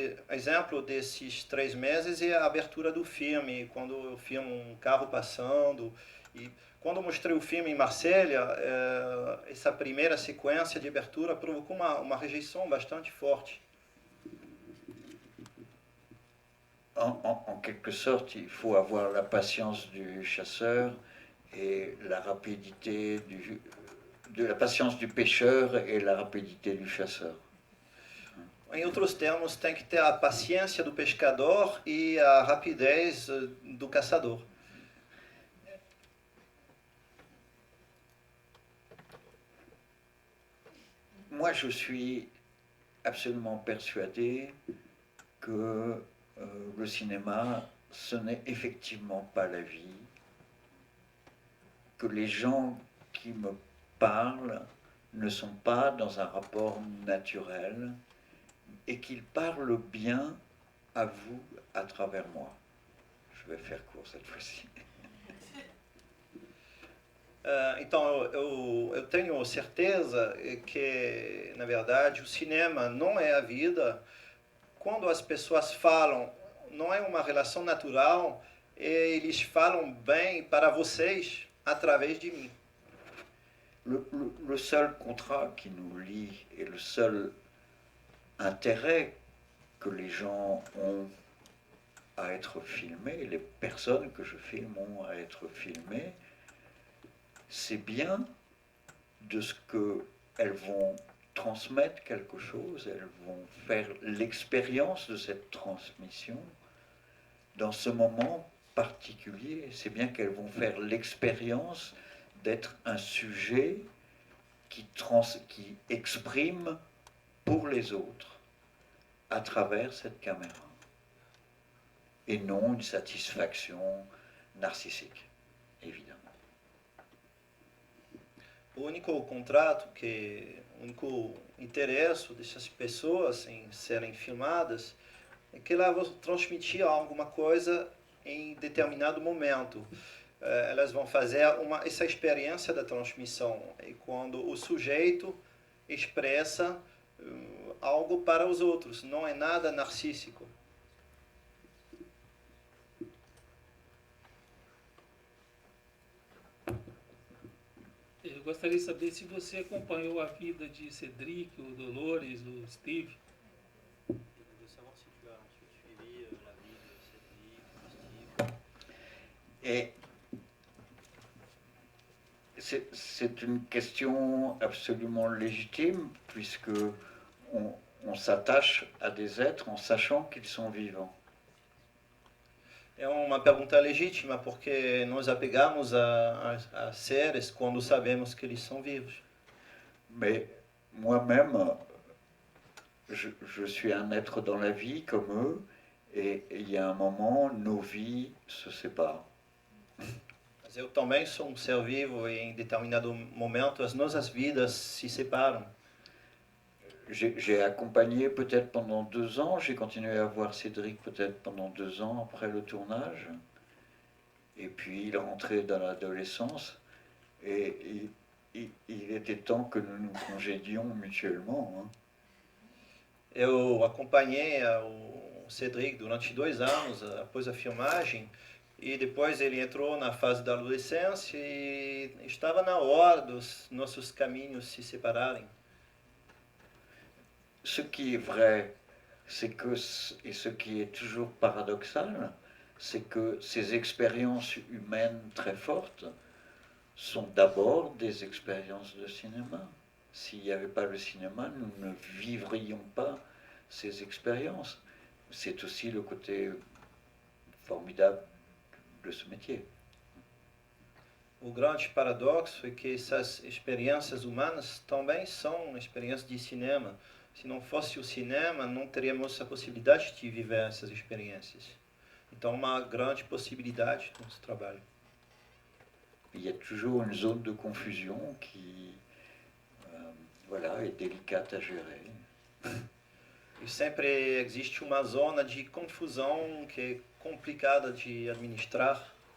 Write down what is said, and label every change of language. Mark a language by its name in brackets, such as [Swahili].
[Portuguese] Exemplo desses 3 meses é a abertura do filme, quando eu filmo um carro passando. E quando eu mostrei o filme em Marselha, essa primeira sequência de abertura provocou uma rejeição bastante forte. [French] En quelque sorte, il faut avoir la patience du chasseur et la rapidité de la patience du pêcheur et la rapidité du chasseur. [Portuguese] Em outros termos, tem que ter a paciência do pescador e a rapidez do caçador. [French] Moi, je suis absolument persuadé que le cinéma, ce n'est effectivement pas la vie, que les gens qui me parlent ne sont pas dans un rapport naturel et qu'ils parlent bien à vous à travers moi. Je vais faire court cette fois-ci. [Portuguese] Então, eu tenho certeza que, na verdade, o cinema não é a vida. Quando as pessoas falam, não é uma relação natural, eles falam bem para vocês através de mim. [French] Le seul contrat qui nous lie et le seul intérêt que les gens ont à être filmés, les personnes que je filme ont à être filmées, c'est bien de ce qu'elles vont transmettre quelque chose, elles vont faire l'expérience de cette transmission dans ce moment particulier. C'est bien qu'elles vont faire l'expérience d'être un sujet qui exprime pour les autres à travers cette caméra, et non une satisfaction narcissique, évidemment. [Portuguese] O único contrato, o único interesse dessas pessoas em serem filmadas é que elas vão transmitir alguma coisa em determinado momento. Elas vão fazer essa experiência da transmissão, e quando o sujeito expressa algo para os outros, não é nada narcísico. Eu gostaria de saber se você acompanhou a vida de Cédric, o Dolores, o Steve. [French] Et c'est une question absolument légitime, puisque on s'attache à des êtres en sachant qu'ils sont vivants. [Portuguese] É uma pergunta legítima, porque nós apegamos a seres quando sabemos que eles são vivos. [French] Mais moi-même, je suis un être dans la vie comme eux, et il y a un moment, nos vies se séparent. [Portuguese] Mas eu também sou um ser vivo, e em determinado momento as nossas vidas se separam. [French] J'ai accompagné peut-être pendant 2 ans, j'ai continué à voir Cédric peut-être pendant 2 ans après le tournage, et puis il est rentré dans l'adolescence, et il était temps que nous nous congédions mutuellement. Hein. [Portuguese] Eu acompanhei o Cédric durante 2 anos após a filmagem, e depois ele entrou na fase da adolescência e estava na hora dos nossos caminhos se separarem. [French] Ce qui est vrai, c'est que, et ce qui est toujours paradoxal, c'est que ces expériences humaines très fortes sont d'abord des expériences de cinéma. S'il n'y avait pas le cinéma, nous ne vivrions pas ces expériences. C'est aussi le côté formidable de ce métier. [Portuguese] O grande paradoxo é que essas experiências humanas também são experiências de cinema. Se não fosse o cinema, não teríamos a possibilidade de viver essas experiências. Então, uma grande possibilidade no nosso trabalho. [French] Il y a toujours une zone de confusion qui voilà, est délicate à gérer. [Portuguese] E sempre existe uma zona de confusão que é complicada de administrar.